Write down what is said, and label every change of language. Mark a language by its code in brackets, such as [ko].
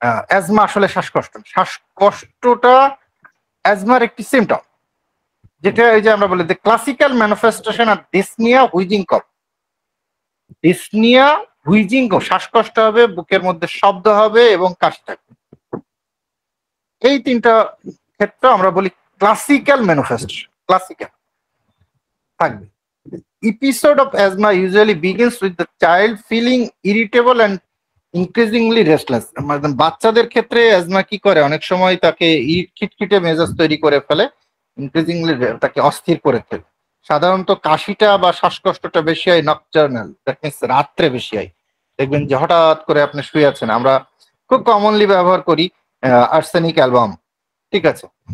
[bn] Asthma আসলে শ্বাসকষ্ট, শ্বাসকষ্টটা অ্যাজমার একটি সিমটম, যেটা এই যে আমরা বলি যে ক্লাসিক্যাল ম্যানিফেস্টেশন আর ডিসনিয়া হুইজিং কফ। ডিসনিয়া হুইজিং কফ, শ্বাসকষ্ট হবে, বুকের মধ্যে শব্দ হবে এবং কাশি থাকবে। এই তিনটা ক্ষেত্রে আমরা বলি ক্লাসিক্যাল ম্যানিফেস্টেশন, ক্লাসিক্যাল থাকবে। [en] Episode of asthma usually begins with the child feeling irritable and increasingly restless. [bn] বাচ্চাদের ক্ষেত্রে অ্যাজমা কি করে, অনেক সময় তাকে খিটখিটে মেজাজ তৈরি করে ফেলে, ইনক্রিজিংলি তাকে অস্থির করে ফেলে। সাধারণত কাশিটা বা শ্বাসকষ্টটা বেশি হয় নকটার্নাল, দ্যাট মিনস রাত্রে বেশি হয়। দেখবেন যে হঠাৎ করে আপনি শুয়ে আছেন, আমরা খুব কমনলি ব্যবহার করি আর্সেনিক অ্যালবাম, ঠিক আছে।